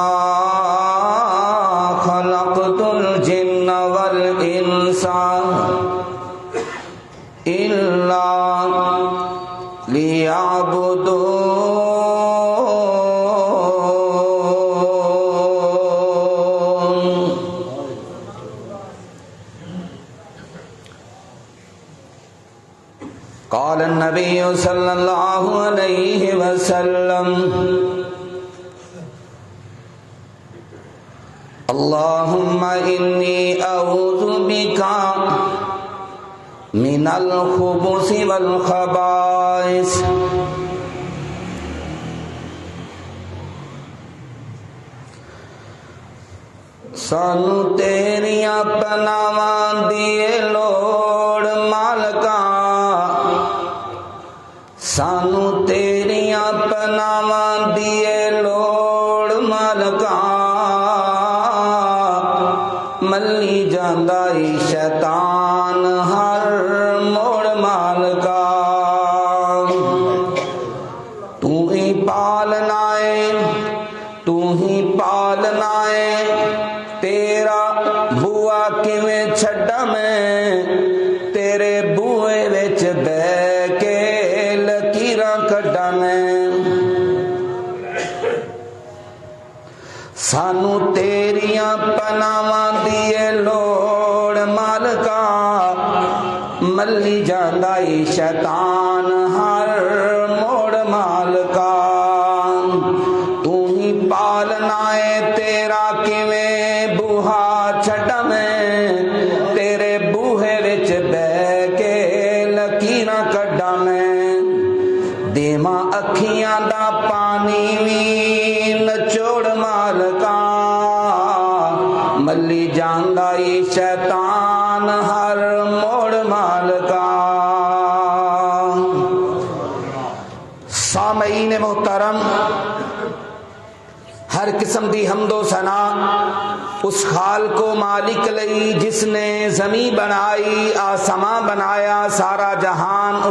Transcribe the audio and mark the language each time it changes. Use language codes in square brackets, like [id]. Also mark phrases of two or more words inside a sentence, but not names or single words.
[ar] خلقت الجن والإنس إلا ليعبدون قال النبي صلى الله عليه وسلم اللهم إني أعوذ بك من الخبث والخبائث [pa] سانو تیریاں پناواں دیے لوڑ مالکا سانو تیریاں پناواں دیے لوڑ مالکا ملی جاندا ای شیطان ہر موڑ مالکا تو ہی پالنا ہے تو ہی پالنا ہے تیرا بوا کیویں چھڈا میں تیرے بوئے وچ بہ کے لکیراں کڈا میں سانو تیریاں پناواں دیے لوڑ مالکا ملی جاندا ای شیطان ہر موڑ مالکا تو ہی پالنا ہے تیرا کیویں بوہا چھڈا میں تیرے بوہے وچ بہ کے لکیراں کڈا میں دیواں اکھیاں دا پانی وی نچوڑ مالکا ملی جاندا ای شیطان ہر موڑ مالکا سامعین محترم ہر قسم دی حمد و ثنا اس خالق و مالک لئی جس نے زمین بنائی آسمان بنایا سارا جہان اس